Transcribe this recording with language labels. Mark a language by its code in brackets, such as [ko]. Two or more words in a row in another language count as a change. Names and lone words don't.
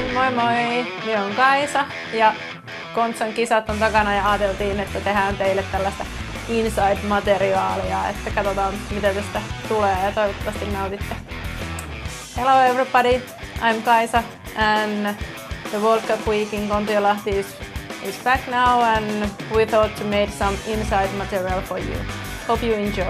[fi] moi! Minä olen Kaisa ja Kontsan kisat on takana ja ajateltiin, että tehdään teille tällaista inside-materiaalia, että katsotaan mitä tästä tulee ja toivottavasti nautitte. [en] Hello everybody, I'm Kaisa and the World Cup week in Kontiolahti is back now and we thought to make some inside material for you. Hope you enjoy.